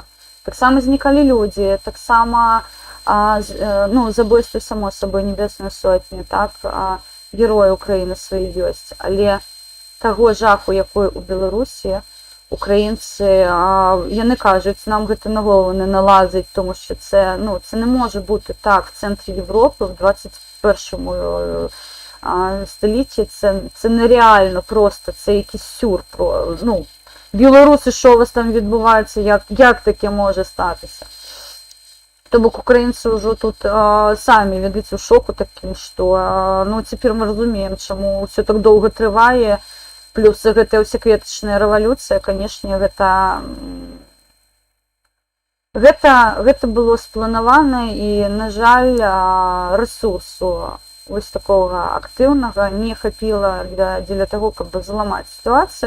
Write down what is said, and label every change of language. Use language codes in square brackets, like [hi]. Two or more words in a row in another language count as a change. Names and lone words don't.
[be] Таксама знікалі людзі, таксама, ну, забойствы, само сабой, Небесную сотню, так, героі Украіны свае ёсць, але таго жаху, якой у Беларусі, Українці, яны кажуть, нам гэта на голову не налазить, [uk] тому що це, ну, це не може бути так в центрі Європи в 21 столітті. Це нереально просто, це якийсь сюр. Ну, білоруси, що у вас там відбувається, як таке може статися? Тобто українці вже тут самі ведуть у шоку таким, що ну, тепер ми розуміємо, чому все так довго триває. [be] Плюс гэта ўсякветачная рэвалюцыя, канешне, гэта было спланавана, і, на жаль, рэсурсу вось такога актыўнага не хапіла для таго, каб зламаць сітуацыю.